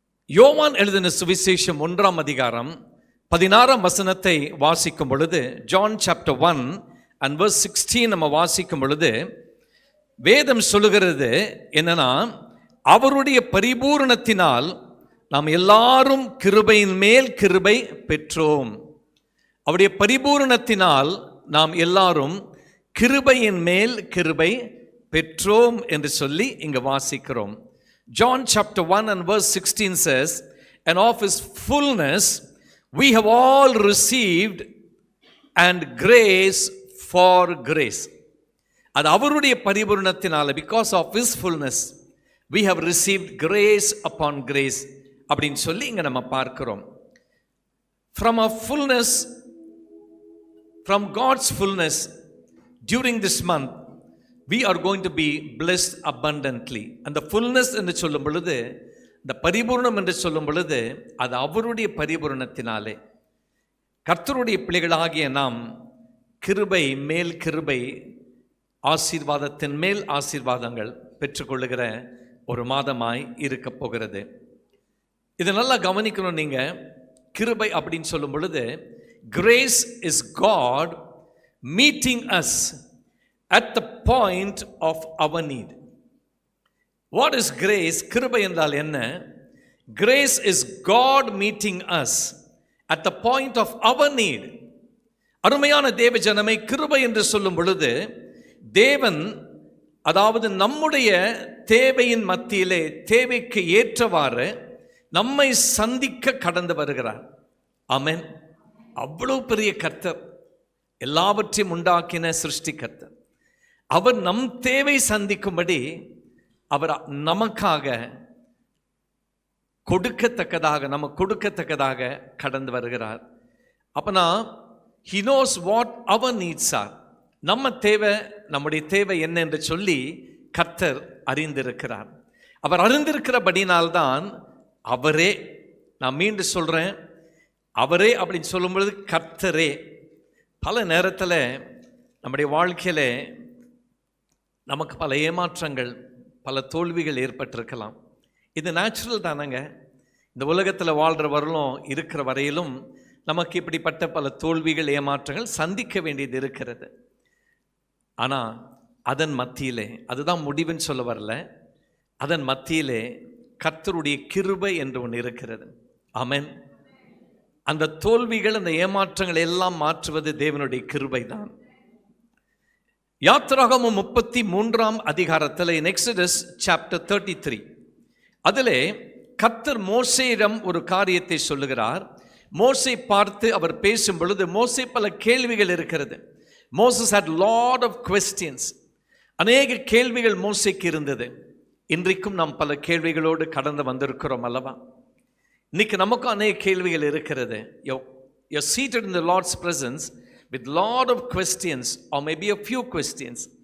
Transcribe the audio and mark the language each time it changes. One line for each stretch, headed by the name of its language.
Tamil: யோவான் எழுதின சுவிசேஷம் 1ஆம் அதிகாரம் 16ஆம் வசனத்தை வாசிக்கும் பொழுது,
English: John chapter 1 and verse 16
Tamil: நம்ம வாசிக்கும் பொழுது வேதம் சொல்லுகிறது என்னன்னா, அவருடைய பரிபூரணத்தினால் நாம் எல்லாரும் கிருபையின் மேல் கிருபை பெற்றோம். அவருடைய பரிபூரணத்தினால் நாம் எல்லாரும் கிருபையின் மேல் கிருபை பெற்றோம் என்று சொல்லி இங்கு வாசிக்கிறோம்.
English: John chapter 1 and verse 16 says, and of his fullness we have all received and grace for grace.
Tamil: அது அவருடைய பரிபூரணத்தினால,
English: because of his fullness we have received grace upon grace
Tamil: அப்படின்னு சொல்லி இங்க நம்ம பார்க்கிறோம்.
English: From a fullness, from God's fullness during this month we are going to be blessed abundantly.
Tamil: அந்த fullness என்று சொல்லும் பொழுது, இந்த பரிபூர்ணம் என்று சொல்லும் பொழுது, அது அவருடைய பரிபூரணத்தினாலே கர்த்தருடைய பிள்ளைகளாகிய நாம் கிருபை மேல் கிருபை, ஆசீர்வாதத்தின் மேல் ஆசீர்வாதங்கள் பெற்றுக்கொள்ளுகிற ஒரு மாதமாய் இருக்க போகிறது. இதை நல்லா கவனிக்கணும். நீங்க கிருபை அப்படின்னு சொல்லும் பொழுது,
English: Grace is God meeting us at the point of our need. What is grace?
Tamil: கிருபை என்றால் என்ன?
English: Grace is God meeting us at the point of our need.
Tamil: அருமையான தேவ ஜனமே, கிருபை என்று சொல்லும் பொழுது தேவன், அதாவது நம்முடைய தேவையின் மத்தியிலே தேவைக்கு ஏற்றவாறு நம்மை சந்திக்க கடந்து வருகிறார். ஆமென். அவ்வளவு பெரிய கர்த்தர், எல்லாவற்றையும் உண்டாக்கின சிருஷ்டி கர்த்தர். அவர் நம் தேவை சந்திக்கும்படி அவர் நமக்காக கொடுக்கத்தக்கதாக, நமக்கு கொடுக்கத்தக்கதாக கடந்து வருகிறார்.
English: அப்பனா he knows what our needs are.
Tamil: நம்ம தேவை, நம்முடைய தேவை என்ன என்று சொல்லி கர்த்தர் அறிந்திருக்கிறார். அவர் அறிந்திருக்கிறபடினால்தான் அவரே, நான் மீண்டும் சொல்றேன், அவரே அப்படின்னு சொல்லும்பொழுது கர்த்தரே. பல நேரத்தில் நம்முடைய வாழ்க்கையில நமக்கு பல ஏமாற்றங்கள், பல தோல்விகள் ஏற்பட்டிருக்கலாம். இது நேச்சுரல் தானங்க. இந்த உலகத்தில் வாழ்கிற வரலும் இருக்கிற வரையிலும் நமக்கு இப்படிப்பட்ட பல தோல்விகள், ஏமாற்றங்கள் சந்திக்க வேண்டியது இருக்கிறது. ஆனால் அதன் மத்தியிலே, அதுதான் முடிவுன்னு சொல்ல வரல, அதன் மத்தியிலே கர்த்தருடைய கிருபை என்று ஒன்று இருக்கிறது. ஆமென். அந்த தோல்விகள், அந்த ஏமாற்றங்கள் எல்லாம் மாற்றுவது தேவனுடைய கிருபை தான். யாத்திராகமம் 33ஆம் அதிகாரத்தில்,
English: in Exodus chapter 33,
Tamil: அதிலே கர்த்தர் மோசேயிடம் ஒரு காரியத்தை சொல்லுகிறார். மோசே பார்த்து அவர் பேசும் பொழுது, மோசே பல கேள்விகள் இருக்கிறது.
English: Moses had lot of questions.
Tamil: அநேக கேள்விகள் மோசேக்கு இருந்தது. இன்றைக்கும் நாம் பல கேள்விகளோடு கடந்து வந்திருக்கிறோம் அல்லவா? இன்னைக்கு நமக்கும் அநேக கேள்விகள் இருக்கிறது.
English: You're seated in the Lord's presence with lot of questions or maybe a few questions.